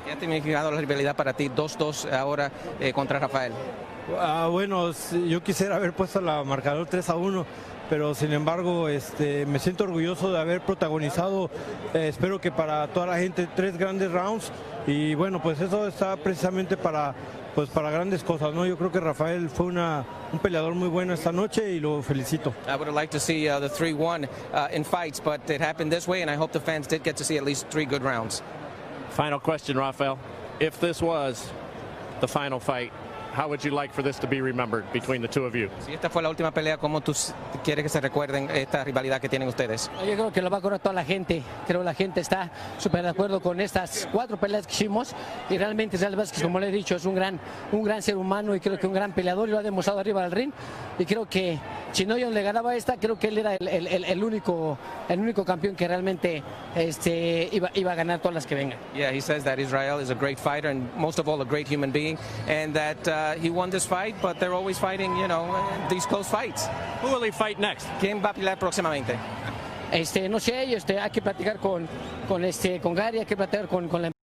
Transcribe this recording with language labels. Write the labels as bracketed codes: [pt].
[es] ¿Qué ha significado la rivalidad para ti 2-2 ahora contra Rafael? Bueno, yo quisiera haber puesto la marcador 3-1, pero sin embargo me siento orgulloso de haber protagonizado, espero que para toda la gente, 3 grandes rounds y bueno, pues eso está precisamente para grandes cosas, ¿no? Yo creo que Rafael fue un peleador muy bueno esta noche y lo felicito. [en] I would have liked to see the 3-1 in fights, but it happened this way and I hope the fans did get to see at least 3 good rounds. Final question, Rafael. If this was the final fight, how would you like for this to be remembered between the two of you? [es] Si esta fue la última pelea, ¿cómo tú quieres que se recuerden esta rivalidad que tienen ustedes? Yo creo que lo va a acordar toda la gente. Creo que la gente está súper de acuerdo con estas 4 peleas que hicimos y realmente Israel Vázquez, como le he dicho, es un gran ser humano y creo que un gran peleador y lo ha demostrado arriba del ring. y creo que si no yo le ganaba esta, creo que él era el único campeón que realmente iba a ganar todas las que vengan. [en] Yeah, he says that Israel is a great fighter and most of all a great human being, and that he won this fight, but they're always fighting, you know, these close fights. Who will he fight next? [es] ¿Quién va a pelear próximamente? No sé, hay que platicar con Gary, hay que platicar con la